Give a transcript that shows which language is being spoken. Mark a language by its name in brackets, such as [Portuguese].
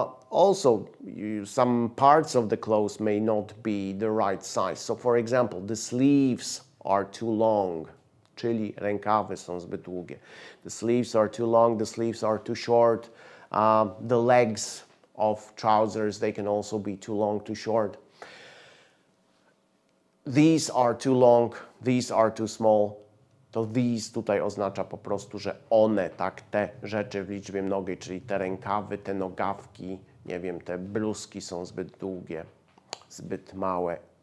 [English] Also, some parts of the clothes may not be the right size. So for example, the sleeves are too long, [Polish] czyli rękawy są zbyt długie. [English] The sleeves are too long, the sleeves are too short. The legs of trousers, they can also be too long, too short. These are too long, these are too small. [Polish] To these tutaj oznacza po prostu, że one, tak, te rzeczy w liczbie mnogiej, czyli te rękawy, te nogawki, nie wiem, te bluzki są zbyt długie, zbyt małe.